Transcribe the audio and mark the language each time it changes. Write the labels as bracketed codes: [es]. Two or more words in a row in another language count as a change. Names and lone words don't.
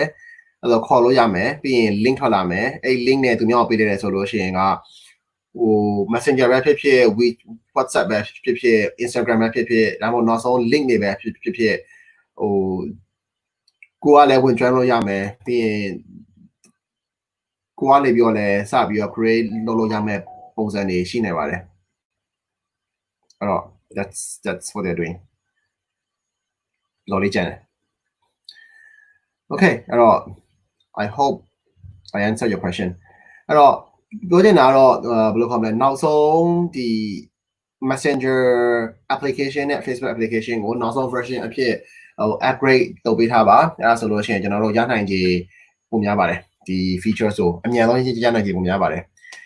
[my] အဲ့တော့ခေါ်လို့ရမယ်ပြီးရင် link ထွက်လာမယ်အဲ့ link နဲ့သူများကိုပေးတယ်ဆိုလို့ရှိရင်ကဟို Messenger ပဲဖြစ်ဖြစ် WhatsApp ပဲဖြစ်ဖြစ် Instagram ပဲဖြစ်ဖြစ်ဒါမှမဟုတ်နောက်ဆုံး link တွေပဲဖြစ်ဖြစ်ဟိုကိုကလည်းဝင် join လို့ရမယ်ပြီးရင်ကိုကနေပြီးတော့လည်းစပြီးတော့ create လုပ်လို့ရမယ်ပုံစံတွေရှိနေပါတယ်အဲ့တော့ [en] that's what they're doing [my] လော်လေးကျန်တယ် okay အဲ့တော့ [en] I hope I answer your question [my] အဲ့တော့ပြောချင်တာတော့ဘယ်လိုခေါ်မလဲနောက်ဆုံးဒီ Messenger application နဲ့ Facebook application ကိုနောက်ဆုံး version အဖြစ်ဟို upgrade လုပ်ပေးထားပါအဲ့ဒါဆိုလို့ရှိရင်ကျွန်တော်တို့ရနိုင်ခြေပုံများပါတယ်ဒီ features ကိုအမြန်ဆုံးရနိုင်ခြေပုံများပါတယ်